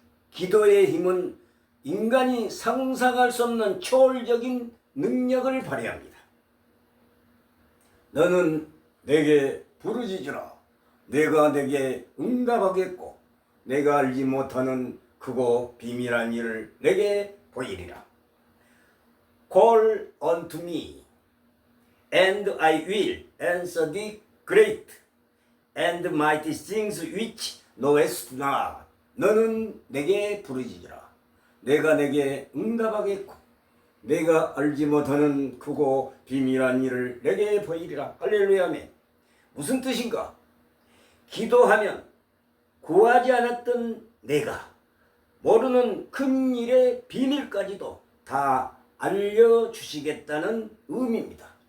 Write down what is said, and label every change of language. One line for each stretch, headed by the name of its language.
Korean: 기도의 힘은 인간이 상상할 수 없는 초월적인 능력을 발휘합니다. 너는 내게 부르짖으라. 내가 내게 응답하겠고 내가 알지 못하는 크고 비밀한 일을 내게 보이리라.
English: Call unto me, and I will answer thee great and mighty things which knowest not.
Korean: 너는 내게 부르짖으라. 내가 내게 응답하겠고 내가 알지 못하는 크고 비밀한 일을 내게 보이리라. 할렐루야멘. 무슨 뜻인가? 기도하면 구하지 않았던 내가 모르는 큰 일의 비밀까지도 다 알려주시겠다는 의미입니다.